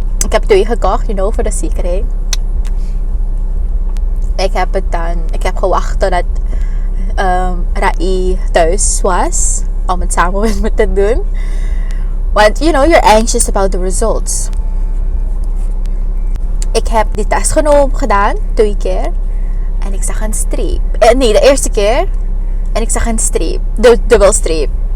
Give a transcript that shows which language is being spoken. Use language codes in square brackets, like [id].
[nl] Ik heb 2 gekocht, voor de zekerheid. Ik heb gewacht totdat Rai thuis was om het samen met me te doen. [en] Want you're anxious about the results. [nl] Ik heb die test gedaan 2 keer en ik zag een streep. Nee, de eerste keer en ik zag een streep, de dubbelstreep.